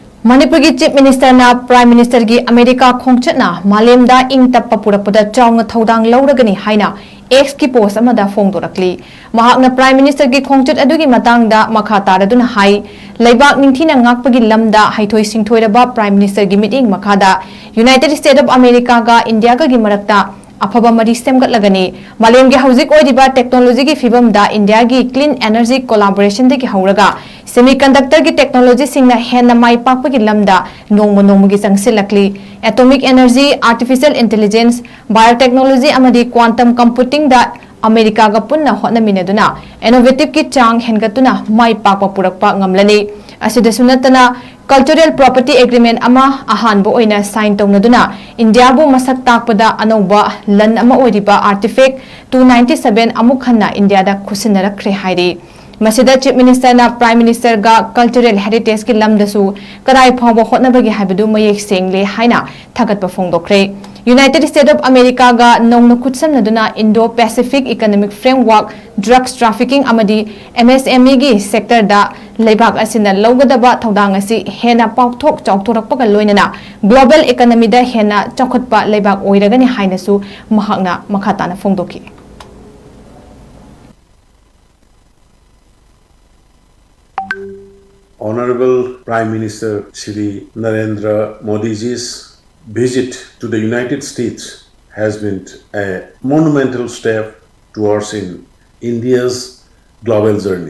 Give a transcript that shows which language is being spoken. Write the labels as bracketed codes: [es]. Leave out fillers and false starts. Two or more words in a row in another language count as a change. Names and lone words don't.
[mni] Manipur ki [en] Chief Minister [mni] na [en] Prime Minister [mni] ki America khongchat na malem da ing tappa purapada chawng thodang lauragani haina X ki post amada phongdorakli mahak na [en] Prime Minister [mni] ki khongchat adugi matang da makha taraduna hai leibak ningthina ngakpagi lamda haithoi singthoiraba [en] Prime Minister [mni] gi meeting makhada United States of America ga India ga gi marakta afaba mari semgatlagani malem gi hauzik oidiba technology gi fibam da India gi [en] clean energy collaboration [mni] de gi hauraga semiconductor ki technology singna henna mai pakpa gi lamda nongmo gi sangsilakli [en] atomic energy artificial intelligence biotechnology [mni] amadi [en] quantum computing [mni] da America ga punna hotnaminaduna innovative ki chang hengatuna mai pakpa purakpa ngamlani asida sunatana [en] cultural property agreement [mni] ama ahanbo oina sign tawna India bu masak takpada anoba lan ama oidiba artifact 297 amuk khanna India da khusinara khre hairi masida [en] Chief Minister [mni] na [en] Prime Minister [mni] ga [en] cultural heritage [mni] ki lamdasu karai phawbo hotnabagi habadu mayek sengle haina thagatpa phongdokre United States of America ga nongna khutsamnaduna Indo-Pacific Economic Framework [en] drugs trafficking [mni] amadi MSME gi sector da leibak asina lawgadaba thodang asi hena pauthok chawthorakpa loinana [en] global economy [mni] da hena chawkhatpa leibak oiragani hainasu mahakna makhatana phongdoki [en] Honorable Prime Minister Shri Narendra Modi ji's visit to the United States has been a monumental step towards India's global journey.